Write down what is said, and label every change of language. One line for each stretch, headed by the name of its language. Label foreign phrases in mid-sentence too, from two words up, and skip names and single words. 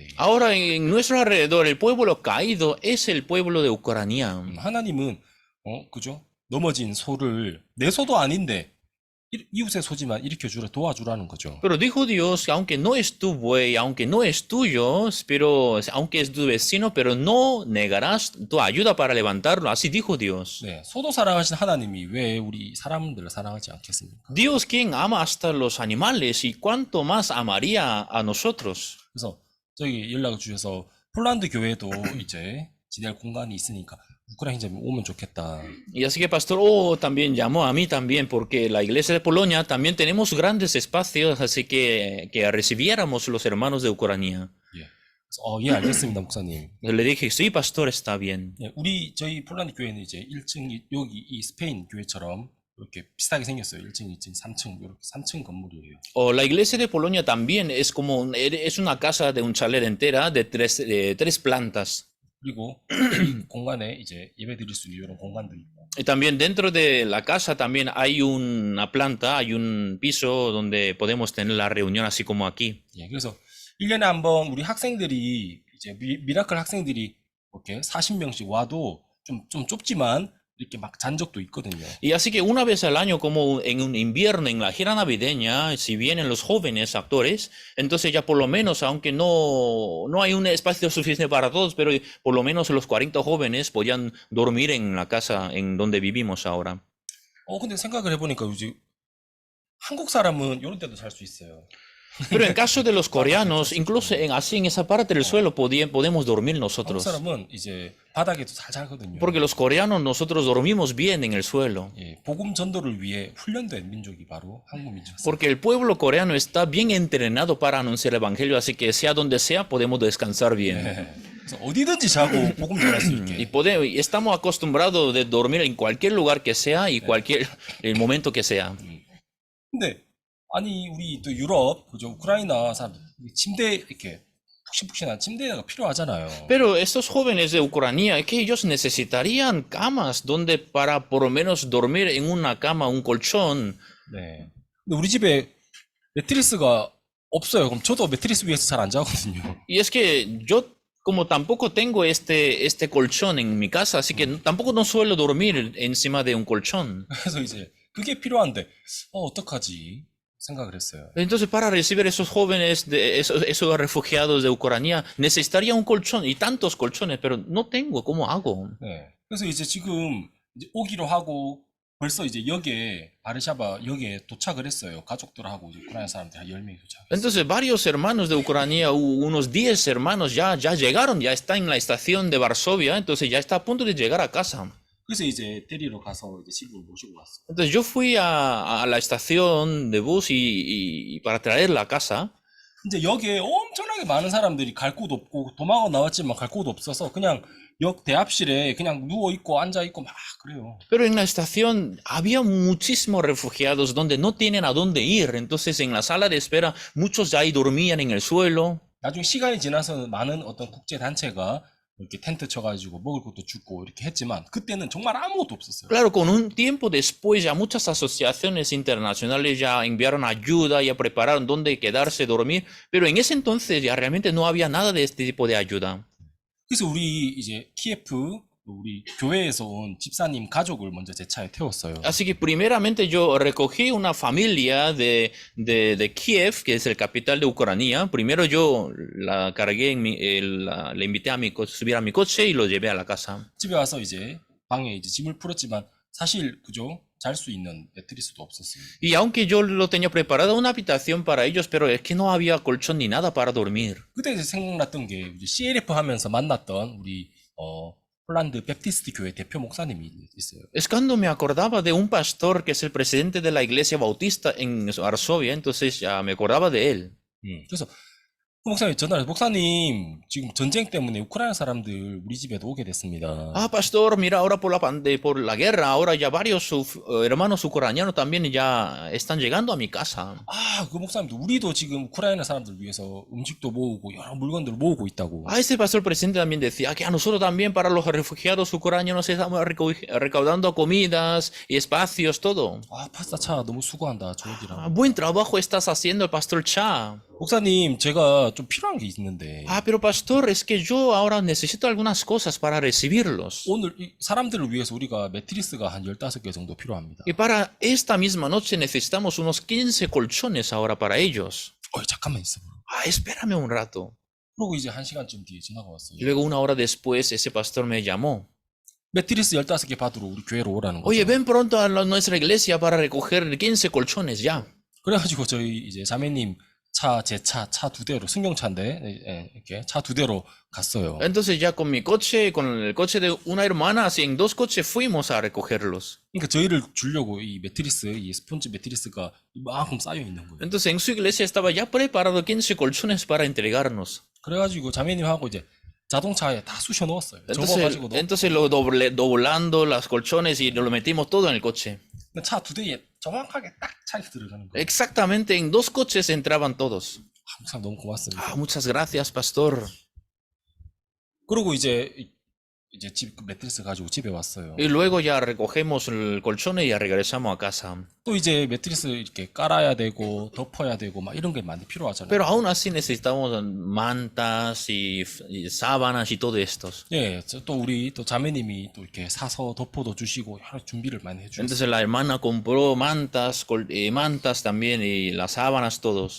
Spanish: Ahora en nuestro alrededor el pueblo caído es el pueblo de Ucrania.
Korean: 하나님은 그죠? 넘어진 소를 내 소도 아닌데 이웃의 소지만 일으켜주라 도와주라는 거죠.
Spanish: Pero dijo Dios que aunque no es tu buey, aunque no es tuyo, pero aunque es tu vecino, pero no negarás tu ayuda para levantarlo. Así dijo Dios.
Korean: 네, 소도 사랑하신 하나님이 왜 우리 사람들을 사랑하지 않겠습니까?
Spanish: Dios quien ama hasta los animales y cuánto más amaría a nosotros.
Korean: 그래서 저기 연락을 주셔서 폴란드 교회도 이제 지낼 공간이 있으니까 우크라이나 행자님 오면 좋겠다.
Spanish: Y así que Pastor O también llamó a mí también, porque la iglesia de Polonia también tenemos grandes espacios, así que recibiéramos los hermanos de Ucrania.
Korean: 예, 그래서 예 알겠습니다 목사님.
Spanish: Le dije, sí, pastor, está bien.
Korean: 예, 저희 폴란드 교회는 이제 1층 여기 이 스페인 교회처럼 이렇게 비슷하게 생겼어요. 1층, 2층, 3층 이렇게 3층 건물이에요.
Spanish: O la iglesia de Polonia también es como es una casa de un chalet entera de tres plantas.
Korean: 그리고 이 공간에 이제 예배 드릴 수 있는 이런 공간도 있고.
Spanish: Y también dentro de la casa también hay una planta, hay un piso donde podemos tener la reunión así como aquí.
Korean: 예, 그래서 1년에 한 번 우리 학생들이 이제 미라클 학생들이 이렇게 40명씩 와도 좀 좁지만 이렇게 막 잔 적도 있거든요.
Spanish: Y así que una vez al año, como en un invierno, en la gira navideña, si vienen los jóvenes actores, entonces ya por lo menos, aunque no hay un espacio suficiente para todos, pero por lo menos los 40 jóvenes podían dormir en la casa en donde vivimos ahora.
Korean: 근데 생각을 해보니까 요즘 한국 사람은 이런 데도 살 수 있어요.
Spanish: Pero en caso de los coreanos, incluso así en esa parte del suelo podemos dormir
Korean: 한국
Spanish: nosotros.
Korean: 사람은 이제 바닥에도 잘 자거든요.
Spanish: Porque los coreanos nosotros dormimos bien en el suelo.
Korean: 예, 복음 전도를 위해 훈련된 민족이 바로 한국 민족입니다.
Spanish: Porque el pueblo coreano está bien entrenado para anunciar el evangelio, así que sea donde sea podemos descansar bien.
Korean: 그래서 어디든지 자고 복음 전할 수 있게.
Spanish: Y estamos acostumbrados de dormir en cualquier lugar que sea y el momento que sea.
Korean: 근데 아니 우리 또 유럽, 그죠? 우크라이나 사람들 침대 이렇게 푹신푹신한 침대가 필요하잖아요.
Spanish: Pero estos jóvenes de Ucrania, que ellos necesitarían camas donde para por lo menos dormir en una cama, un colchón.
Korean: 네. 근데 우리 집에 매트리스가 없어요. 그럼 저도 매트리스 위에서 잘 안 자거든요.
Spanish: Y es que yo, como tampoco tengo este colchón en mi casa, así que tampoco no suelo dormir encima de un colchón.
Korean: 그래서 이제 그게 필요한데 어떡하지 생각을 했어요.
Spanish: Entonces, para recibir esos jóvenes, esos refugiados de Ucrania, necesitaría un colchón y tantos colchones, pero no tengo, ¿cómo hago?
Korean: 네. 그래서 이제 지금 이제 오기로 하고 벌써 이제 역에 바르샤바 역에 도착을 했어요. 가족들하고 이제 우크라이나 사람들 한 10명이 도착했어요.
Spanish: Entonces, varios hermanos de Ucrania, unos 10 hermanos ya llegaron, ya está en la estación de Varsovia, entonces ya está a punto de llegar a casa.
Korean: 그래서 이제 데리러 가서 이제 집으로 모시고 왔어요.
Spanish: Entonces yo fui a la estación de bus y para traerla a casa.
Korean: 이제 역에 엄청나게 많은 사람들이 갈 곳 없고 도망은 나왔지만 갈 곳 없어서 그냥 역 대합실에 그냥 누워 있고 앉아 있고 막 그래요.
Spanish: Pero en la estación había muchísimos refugiados donde no tienen a dónde ir. Entonces en la sala de espera muchos ya ahí dormían en el suelo.
Korean: 나중에 시간이 지나서 많은 어떤 국제 단체가 이렇게 텐트 쳐가지고 먹을 것도 주고 이렇게 했지만 그때는 정말 아무것도 없었어요.
Spanish: Claro, con un tiempo después ya muchas asociaciones internacionales ya enviaron ayuda, ya prepararon dónde quedarse, dormir, pero en ese entonces ya realmente no había nada de este tipo de ayuda.
Korean: 그래서 우리 이제 키예프 우리 교회에서 온 집사님 가족을 먼저 제 차에 태웠어요.
Spanish: Así que primeramente yo recogí una familia de Kiev, que es el capital de Ucrania. Primero yo la cargué, la invité a subir a mi coche y lo llevé a la casa.
Korean: 집에 와서 이제 방에 이제 짐을 풀었지만 사실 그죠? 잘 수 있는 매트리스도 없었어요.
Spanish: Y aunque yo lo tenía preparado una habitación para ellos, pero es que no había colchón ni nada para dormir.
Korean: 그때 이제 생각났던 게 이제 CLF 하면서 만났던 우리 폴란드 베프티스트 교회 대표 목사님이 있어요.
Spanish: Es cuando me acordaba de un pastor que es el presidente de la iglesia bautista en Varsovia, entonces ya me acordaba de él.
Korean: 그래서 그 목사님 전화해서 목사님 지금 전쟁 때문에 우크라이나 사람들 우리 집에도 오게 됐습니다.
Spanish: Ah, pastor, mira, ahora por la guerra, ahora ya varios hermanos ucranianos también ya están llegando a mi casa.
Korean: 그 목사님도 우리도 지금 우크라이나 사람들 위해서 음식도 모으고 여러 물건들을 모으고 있다고.
Spanish: Ah, este pastor presidente también decía que a nosotros también para los refugiados ucranianos estamos recaudando comidas y espacios, todo.
Korean: 파스타 차 너무 수고한다, 조디랑.
Spanish: Buen trabajo estás haciendo, el pastor Cha.
Korean: 목사님, 제가 좀 필요한 게 있는데.
Spanish: Pero pastor, es que yo ahora necesito algunas cosas para recibirlos.
Korean: 오늘 이 사람들을 위해서 우리가 매트리스가 한 15개 정도 필요합니다.
Spanish: Y para esta misma noche necesitamos unos 15 colchones ahora para ellos.
Korean: 잠깐만 있어.
Spanish: Espérame un rato.
Korean: 그러고 이제 1시간쯤 뒤에 전화가 왔어요.
Spanish: Y luego una hora después ese pastor me llamó.
Korean: 매트리스 15개 받으러 우리 교회로 오라는 거죠.
Spanish: Oye, ven pronto a nuestra iglesia para recoger 15 colchones ya.
Korean: 그래가지고 저희 이제 자매님 제 차 2대로 승용차인데 이렇게 차 2대로 갔어요.
Spanish: Entonces ya con mi coche, con el coche de una hermana, así en 2 coches fuimos a recogerlos.
Korean: 그러니까 저희를 주려고 이 매트리스, 이 스폰지 매트리스가 이만큼 쌓여 있는 거예요.
Spanish: Entonces en su iglesia estaba ya preparado 15 colchones para entregarnos.
Korean: 그래가지고 자매님하고 이제 자동차에 다 쑤셔 넣었어요. 접어가지고
Spanish: Entonces lo doblando las colchones y lo metimos todo en el coche.
Korean: 차 2대에 정확하게 딱 차에 들어가는 거예요.
Spanish: Exactamente, en 2 coches entraban todos.
Korean: 목사님 너무 고맙습니다.
Spanish: Muchas gracias, pastor.
Korean: 그리고 이제 이제 그 매트리스 가지고 집에 왔어요.
Spanish: Y luego ya recogemos el colchón y ya regresamos a casa.
Korean: 또 이제 매트리스 이렇게 깔아야 되고 덮어야 되고 막 이런 게 많이 필요하잖아요.
Spanish: Pero aún así necesitamos mantas y sábanas y todo esto.
Korean: 예, 또 우리 또 자매님이 또 이렇게 사서 덮어도 주시고 여러 준비를 많이 해주셨어요.
Spanish: Entonces la hermana compró mantas, mantas también y las sábanas todos.